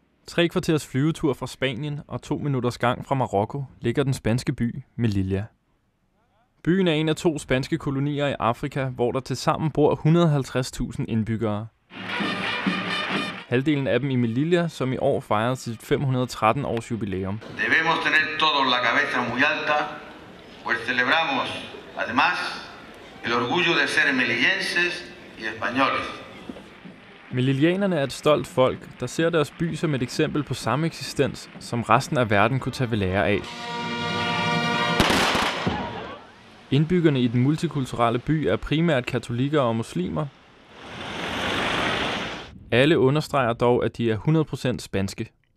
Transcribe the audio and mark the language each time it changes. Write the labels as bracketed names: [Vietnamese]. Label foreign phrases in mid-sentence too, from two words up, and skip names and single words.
[Danish] 3 kvarters flyvetur fra Spanien og 2 minutters gang fra Marokko ligger den spanske by Melilla. Byen er en af 2 spanske kolonier i Afrika, hvor der tilsammen bor 150.000 indbyggere. Halvdelen af dem i Melilla, som i år fejrede sit 513 års jubilæum. [Spanish] Debemos tener todos la cabeza muy alta, pues celebramos además el orgullo de ser melillenses y españoles. [Danish] Melillianerne er et stolt folk, der ser deres by som et eksempel på samme eksistens, som resten af verden kunne tage ved lære af. Indbyggerne i den multikulturelle by er primært katolikker og muslimer. Alle understreger dog, at de er 100% spanske.